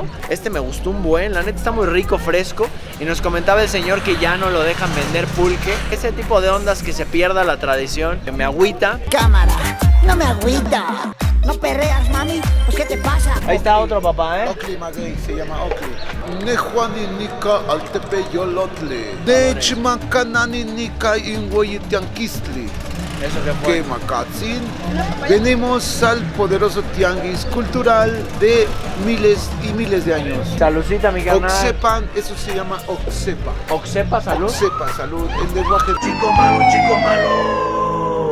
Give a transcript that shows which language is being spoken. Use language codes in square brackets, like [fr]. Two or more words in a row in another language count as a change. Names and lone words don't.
[es] Este me gustó un buen, la neta está muy rico, fresco. Y nos comentaba el señor que ya no lo dejan vender pulque. Ese tipo de ondas que se pierda la tradición, que me agüita. Cámara, no me agüita. No perreas, mami. Pues, ¿qué te pasa? Ahí está otro papá, ¿eh? Ocli Maguey, se llama Ocli. [nah] Nejuani nika altepe yolotle. Nechmacanani nika inhueyitianquistli. [es] Eso que fue. [nah] Quemacatzin. [es] Venimos al poderoso tianguis cultural de miles y miles de años. Salucita, mi carnal. Oxepan, eso se llama Oxepa. Oxepa, salud. Oxepa, salud. En lenguaje chico malo.